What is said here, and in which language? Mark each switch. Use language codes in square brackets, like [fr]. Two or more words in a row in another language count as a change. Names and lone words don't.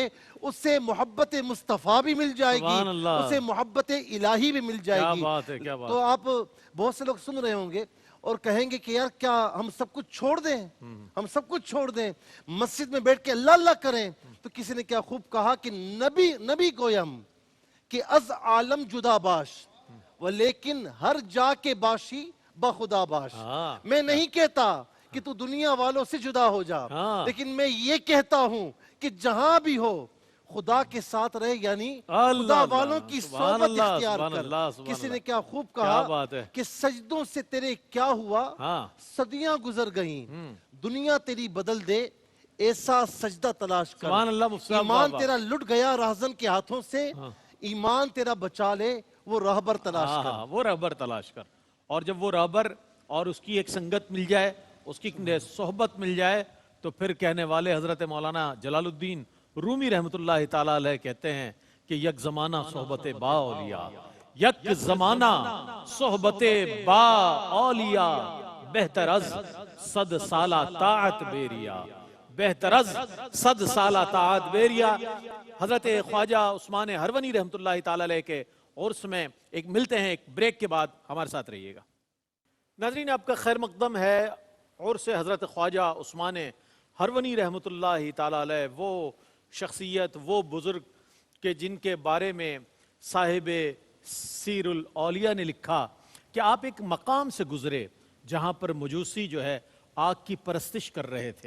[ur] اسے محبت مصطفیٰ بھی مل جائے گی، اسے محبت الہی بھی مل جائے گی. تو آپ بہت سے لوگ سن رہے ہوں گے اور کہیں گے کہ یار کیا ہم سب کچھ چھوڑ دیں، ہم سب کچھ چھوڑ دیں، مسجد میں بیٹھ کے اللہ اللہ کریں؟ تو کسی نے کیا خوب کہا کہ [fa] نبی گویم کہ از عالم جدا باش ولیکن ہر جا کے باشی بخدا باش. [ur] میں نہیں کہتا کہ تو دنیا والوں سے جدا ہو جا، لیکن میں یہ کہتا ہوں کہ جہاں بھی ہو خدا کے ساتھ رہے، یعنی خدا والوں کی صحبت اختیار کر. کسی نے کیا خوب کہا کہ سجدوں سے تیرے کیا ہوا، صدیاں گزر گئیں، دنیا تیری بدل دے، ایسا سجدہ تلاش کر. ایمان تیرا لٹ گیا راہزن کے ہاتھوں سے، ایمان تیرا بچا لے، وہ راہبر تلاش کر. وہ راہبر تلاش کر. اور جب وہ راہبر اور اس کی ایک سنگت مل جائے، اس کی صحبت مل جائے، تو پھر کہنے والے حضرت مولانا جلال الدین رومی [ar] رحمت اللہ تعالیٰ علیہ [ur] کہتے ہیں کہ [fa] یک زمانہ صحبت با اولیاء، یک زمانہ صحبت با اولیاء، بہتر از 100 سالہ طاعت بیریا، بہتر از 100 سالہ طاعت بیریا. [ur] حضرت خواجہ عثمان ہرونی [ar] رحمت اللہ تعالیٰ علیہ [ur] کے عرس میں ایک ملتے ہیں، ایک بریک کے بعد ہمارے ساتھ رہیے گا. ناظرین، آپ کا خیر مقدم ہے عرس حضرت خواجہ عثمان ہرونی [ar] رحمت اللہ تعالیٰ علیہ، [ur] وہ شخصیت، وہ بزرگ کہ جن کے بارے میں صاحب سیر الاولیاء نے لکھا کہ آپ ایک مقام سے گزرے جہاں پر مجوسی جو ہے آگ کی پرستش کر رہے تھے.